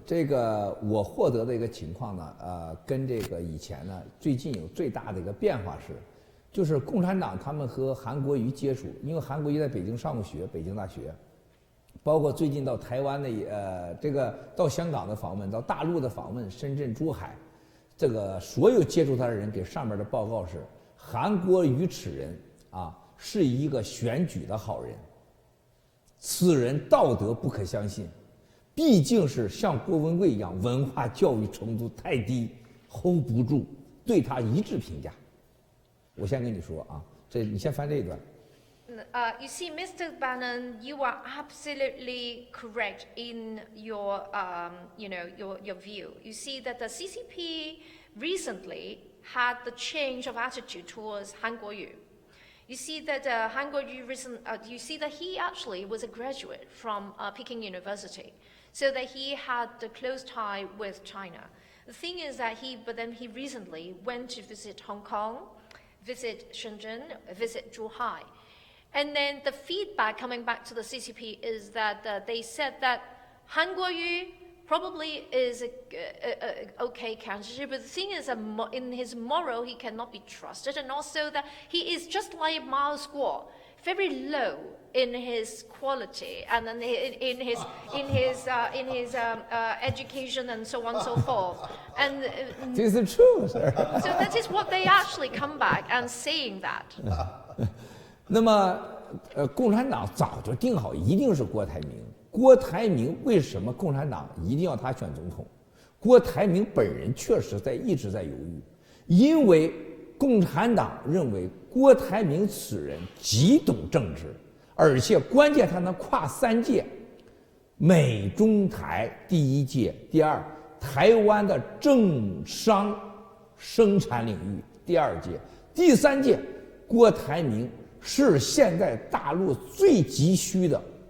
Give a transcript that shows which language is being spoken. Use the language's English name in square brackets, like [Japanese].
[Chinese] 这个我获得的一个情况呢，跟这个以前呢，最近有最大的一个变化是，就是共产党他们和韩国瑜接触，因为韩国瑜在北京上过学，北京大学，包括最近到台湾的这个到香港的访问，到大陆的访问，深圳、珠海，这个所有接触他的人给上面的报告是，韩国瑜此人是一个选举的好人。此人道德不可相信，毕竟是像郭文贵一样，文化教育程度太低 ，hold 不住，对他一致评价。我先跟你说你先翻这一段。 [English] You see, Mr. Bannon, you are absolutely correct in your, your view. You see that the CCP recently had the change of attitude towards Han Kuo-yu. You see that Han Kuo-yu you see that he actually was a graduate from Peking University, so that he had a close tie with China. The thing is that but then he recently went to visit Hong Kong, visit Shenzhen, visit Zhuhai. And then the feedback coming back to the CCP is that they said that Han Kuo-yu probably is a okay candidate, but the thing is that in his moral he cannot be trusted, and also that he is just like Mao Guo, very low in his quality and then in his education and so on and so forth. And this is true, sir. So that is what they actually come back and saying that. [Chinese] 那么，共产党早就定好，一定是郭台铭。郭台铭为什么共产党一定要他选总统？郭台铭本人确实一直在犹豫，因为共产党认为郭台铭此人极懂政治，而且关键他能跨3届，美中台第1届，第2台湾的政商生产领域第2届，第3届郭台铭是现在大陆最急需的